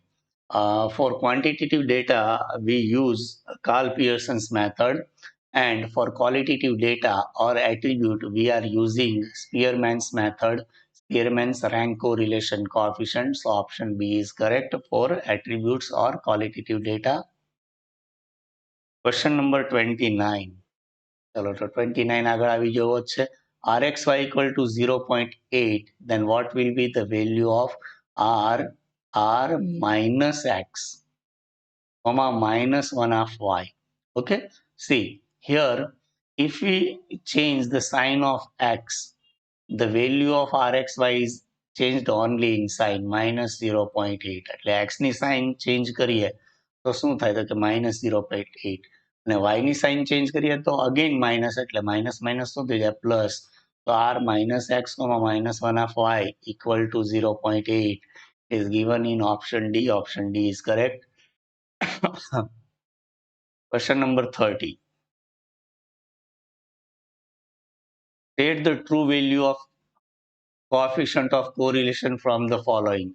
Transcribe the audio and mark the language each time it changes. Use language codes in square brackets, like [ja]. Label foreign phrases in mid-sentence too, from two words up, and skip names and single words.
[en] For quantitative data, we use Carl Pearson's method, and for qualitative data or attribute, we are using Spearman's method, Spearman's rank correlation coefficient. So option B is correct for attributes or qualitative data. Question number 29. [gu] ચલો તો 29 આગળ આવી જવો છે. [en] Rxy equal to 0.8, then what will be the value of R minus X, comma minus 1 of Y? Okay, see here, if we change the sign of X, the value of Rxy is changed only in sign, minus 0.8. [gu] એટલે X ની [en] sign change [gu] કરીએ તો શું થાય તો કે [en] minus 0.8. [gu] અને y ની [en] sign change [gu] કરીએ તો [en] again minus, [gu] એટલે [en] minus minus [gu] શું થઈ જાય પ્લસ. [en] તો r minus x, minus 1 of y equal to 0.8 is given in option D. Option D is correct. Question number 30. State the true value of coefficient of correlation from the following.